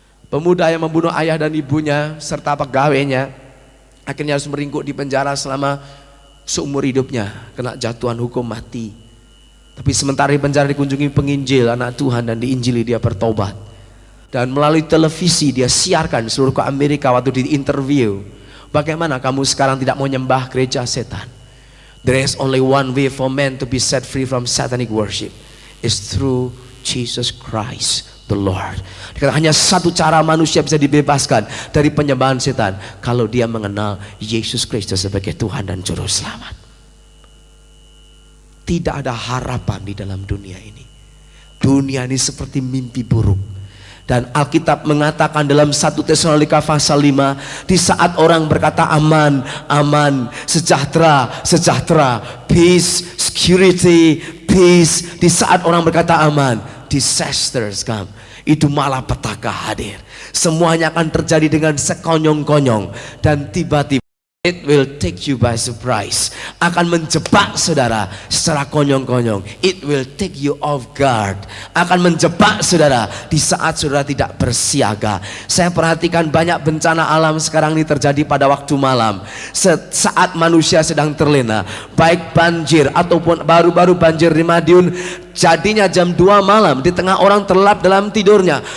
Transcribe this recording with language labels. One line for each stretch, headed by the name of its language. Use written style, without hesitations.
Indonesian: Pemuda yang membunuh ayah dan ibunya serta pegawainya akhirnya harus meringkuk di penjara selama seumur hidupnya, kena jatuhan hukum mati. Tapi sementara di penjara dikunjungi penginjil, anak Tuhan, dan diinjili, dia bertobat. Dan melalui televisi dia siarkan seluruh ke Amerika. Waktu di interview, bagaimana kamu sekarang tidak mau nyembah gereja setan?
English: There is only one way for man to be set free from satanic worship, is through Jesus Christ the Lord.
Indonesian: Dikatakan hanya satu cara manusia bisa dibebaskan dari penyembahan setan, kalau dia mengenal Yesus Kristus sebagai Tuhan dan Juru Selamat. Tidak ada harapan di dalam dunia ini. Dunia ini seperti mimpi buruk. Dan Alkitab mengatakan dalam 1 Tesalonika pasal 5, di saat orang berkata aman, aman, sejahtera, sejahtera,
English: peace, security, peace,
Indonesian: di saat orang berkata aman,
English: disasters come.
Indonesian: Itu malah petaka hadir. Semuanya akan terjadi dengan sekonyong-konyong, dan tiba-tiba
English: It will take you by surprise.
Indonesian: Akan menjebak saudara secara konyong-konyong.
English: It will take you off guard.
Indonesian: Akan menjebak saudara di saat saudara tidak bersiaga. Saya perhatikan banyak bencana alam sekarang ini terjadi pada waktu malam. Saat manusia sedang terlena, baik banjir ataupun baru-baru banjir di Madiun, jadinya jam 2 malam di tengah orang terlelap dalam tidurnya.